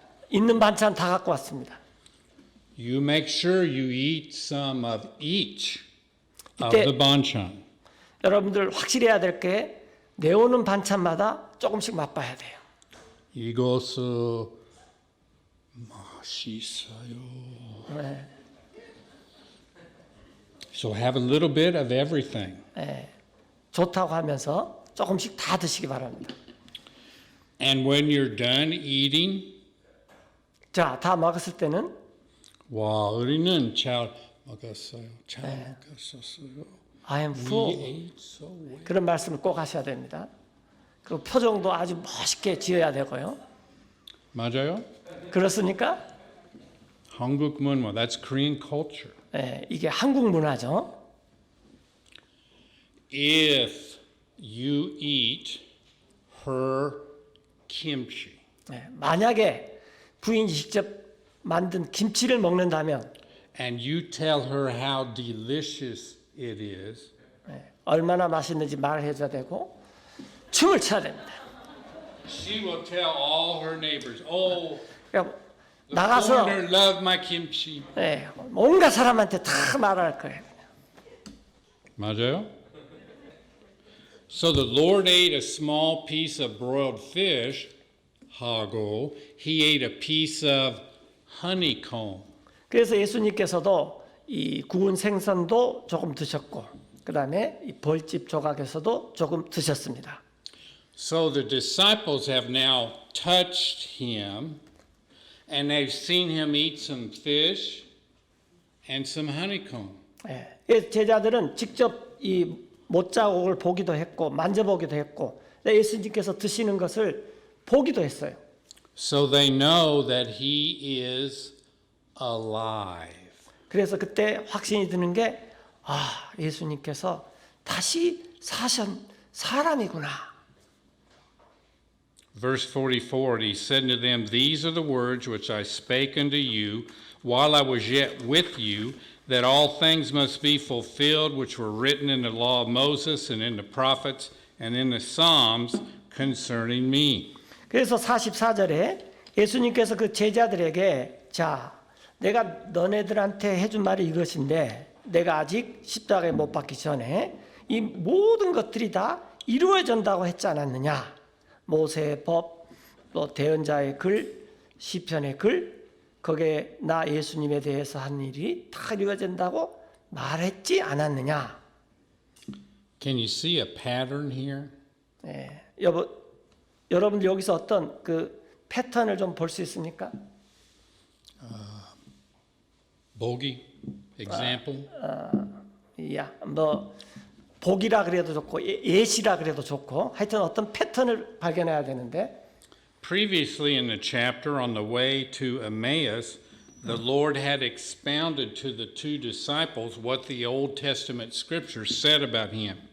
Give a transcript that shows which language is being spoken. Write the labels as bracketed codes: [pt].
[ko] 있는 반찬 다 갖고 왔습니다. [en] You make sure you eat some of each of [ko] 이때- [en] the banchan. [ko] 여러분들 확실해야 될 게 내오는 반찬마다 조금씩 맛봐야 돼요. 이것은 맛있어요. [en] So have a little bit of everything. [ko] 좋다고 하면서 조금씩 다 드시기 바랍니다. [en] And when you're done eating, [ko] 자, 다 먹었을 때는 와, 우리는 잘 먹었어요. 잘 먹었어요. [en] I am We full. ate so well. [ko] 그런 말씀을 꼭 하셔야 됩니다. 그리고 표정도 아주 멋있게 지어야 되고요. 맞아요? 그렇습니까? 한국 문화, [en] that's Korean culture. [ko] 이게 한국 문화죠. [en] If you eat her kimchi, [ko] 만약에 부인이 직접 만든 김치를 먹는다면 [en] and you tell her how delicious it is, [ko] 얼마나 맛있는지 말을 해줘야 되고 춤을 춰야 됩니다. [en] she will tell all her neighbors, oh, [ko] 그러니까 [en] the [ko] 나가서 [en] foreigner love my kimchi. [ko] 온갖 사람한테 다 말할 거예요. 맞아요? [en] So the Lord ate a small piece of broiled fish, [ko] 하고 [en] he ate a piece of honeycomb. [ko] 그래서 예수님께서도 이 구운 생선도 조금 드셨고 그다음에 이 벌집 조각에서도 조금 드셨습니다. [en] So the disciples have now touched him and they've seen him eat some fish and some honeycomb. [ko] 제자들은 직접 이 못자국을 보기도 했고 만져보기도 했고 예수님께서 드시는 것을 보기도 했어요. [en] So they know that he is alive. [ko] 그래서 그때 확신이 드는 게 예수님께서 다시 사신 사람이구나. [en] Verse 44, he said to them, these are the words which I spake unto you while I was yet with you, that all things must be fulfilled which were written in the law of Moses and in the prophets and in the Psalms concerning me. [ko] 그래서 44절에 예수님께서 그 제자들에게 자, 내가 너네들한테 해준 말이 이것인데 내가 아직 십자가에 못 박기 전에 이 모든 것들이 다 이루어진다고 했지 않았느냐. 모세의 법, 또 대언자의 글, 시편의 글, 거기에 나 예수님에 대해서 한 일이 다 이루어진다고 말했지 않았느냐? [en] Can you see a pattern here? [ko] 예, 여러분들 여기서 어떤 그 패턴을 좀 볼 수 있습니까? [en] Bogey, example? [ko] 야, 뭐 복이라 그래도 좋고 예시라 그래도 좋고 하여튼 어떤 패턴을 발견해야 되는데 [en] Previously in the chapter on the way to Emmaus, the Lord had expounded to the two disciples what the Old Testament scriptures said about him.